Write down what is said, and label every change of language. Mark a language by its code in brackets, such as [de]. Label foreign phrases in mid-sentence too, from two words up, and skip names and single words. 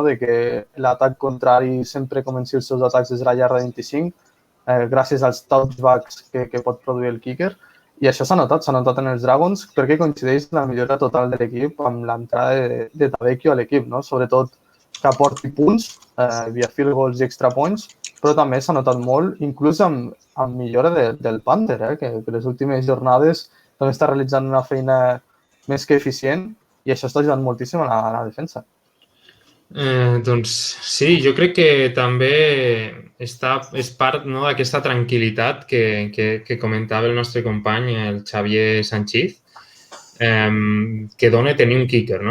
[ca] De que l'atac contrari sempre comenci els seus atacs des de la yarda 25, gràcies als touchbacks que pot produir el kicker. I això s'ha notat en els Dragons, perquè coincideix la millora total de l'equip amb l'entrada de Tavecchio a l'equip, no? Sobretot que aporti punts via [en] field goals [ca] i [en] extra points, [ca] però també s'ha notat molt, inclús amb millora del Panther, que les últimes jornades també està realitzant una feina més que eficient i això està ajudant moltíssim a la defensa. Doncs sí, jo crec que també és part d'aquesta tranquil·litat que comentava el nostre company, el Xavier Sanchiz, que dona tenir un kicker, no?